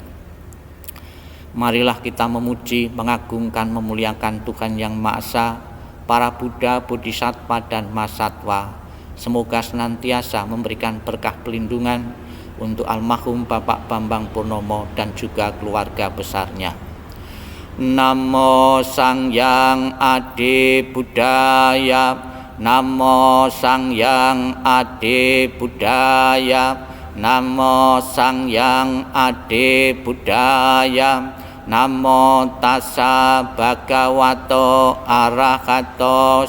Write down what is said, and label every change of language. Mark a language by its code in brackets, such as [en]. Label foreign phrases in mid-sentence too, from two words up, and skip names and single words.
[id] Marilah kita memuji, mengagungkan, memuliakan Tuhan Yang Maha Esa, para Buddha, Bodhisattva, dan Mahasatwa. Semoga senantiasa memberikan berkah pelindungan untuk almarhum Bapak Bambang Purnomo dan juga keluarga besarnya. [pi] Namo Sang Hyang Adi Buddhaya, Namo Sang Hyang Adi Buddhaya, Namo Sang Hyang Adi Buddhaya, Namo Tassa Bhagavato Arahato